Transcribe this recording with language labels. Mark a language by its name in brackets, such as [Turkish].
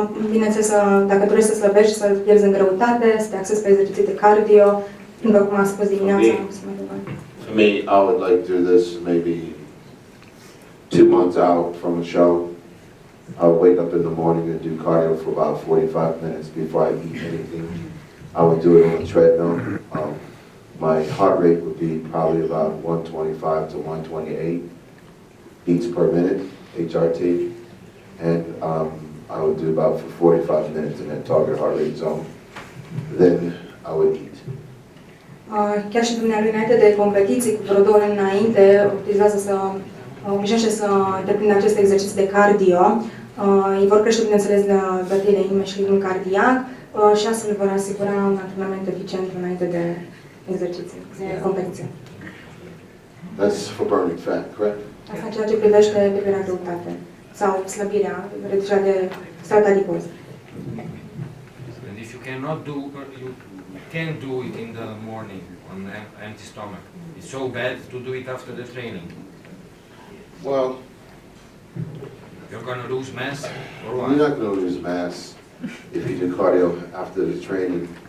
[Romanian] Bineînțeles, dacă dorești să slăbești, să pierzi în greutate, să te axezi pe exerciții de cardio, după cum am spus dimineața. [English] For me, I would like to do this maybe 2 months out from a show. I would wake up in the morning and do cardio for about 45 minutes before I eat anything. I would do it on a treadmill. My heart rate would be probably about 125 to 128 beats per minute, HRT. And I would do about for 45 minutes in that target heart rate zone. Then I would eat. [Romanian] Chiar și dumneavoastră, înainte de competiții, cu vreo 2 ore înainte, obișnuiește să deprindă aceste exerciții de cardio. Îi vor crește, bineînțeles, bătăile inimii și ritmul cardiac și astfel vor asigura un antrenament eficient înainte de exerciții, de competiție. [English] That's for burning fat, correct? [Romanian] Asta în ceea ce privește pierderea greutate sau slăbirea, reducerea de strat adipos. [English] And if you cannot do, you can't do it in the morning on empty stomach. It's so bad to do it after the training. Well, you're going to lose mass or what? You're not going to lose mass if you do cardio after the training.